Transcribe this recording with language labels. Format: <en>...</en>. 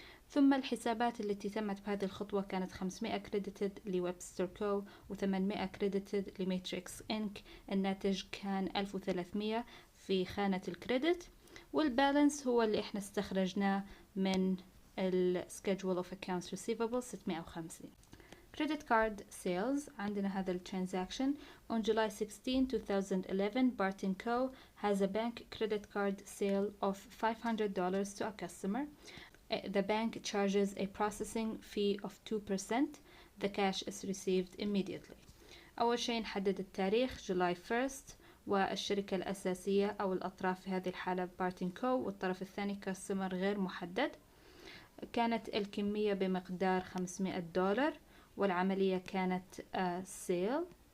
<ar>ثم الحسابات التي تمت بهذه الخطوة كانت 500 كريديتد لويبستر كو و800 كريديتد لماتريكس إنك. الناتج كان 1300 في خانة الكريدت، والبالانس هو اللي احنا استخرجناه من ال</ar> <en>schedule of accounts receivable</en> <ar>650.</ar> <en>credit card sales</en> <ar>عندنا هذا ال</ar> <en>transaction. On July 16, 2011 Barton Co. has a bank credit card sale of $500 to a customer. The bank charges a processing fee of 2%. The cash is received immediately.</en> <ar>أول شيء نحدد التاريخ</ar> <en>July 1st،</en> <ar>والشركة الأساسية أو الأطراف في هذه الحالة بارتن كو، والطرف الثاني كاستمر غير محدد. كانت الكمية بمقدار $500 والعملية كانت sale.</ar>